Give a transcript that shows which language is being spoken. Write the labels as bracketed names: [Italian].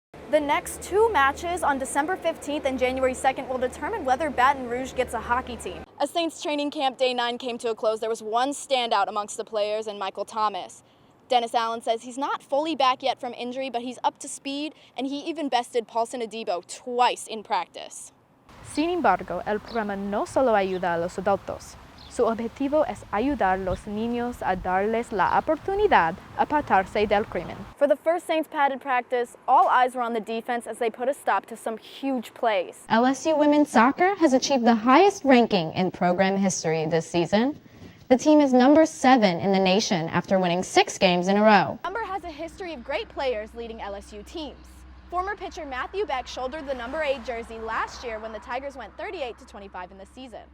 [English] The next two matches on December 15th and January 2nd will determine whether Baton Rouge gets a hockey team. As Saints training camp day 9 came to a close, there was one standout amongst the players in Michael Thomas. Dennis Allen says he's not fully back yet from injury, but he's up to speed, and he even bested Paulson Adebo twice in practice. [Spanish] Sin embargo, el programa no solo ayuda a los adultos. Su objetivo es ayudar a los niños a darles la oportunidad a apartarse del crimen. [English] For the first Saints padded practice, all eyes were on the defense as they put a stop to some huge plays. LSU women's soccer has achieved the highest ranking in program history this season. The team is number 7 in the nation after winning 6 games in a row. Number has a history of great players leading LSU teams. Former pitcher Matthew Beck shouldered the number 8 jersey last year when the Tigers went 38-25 in the season.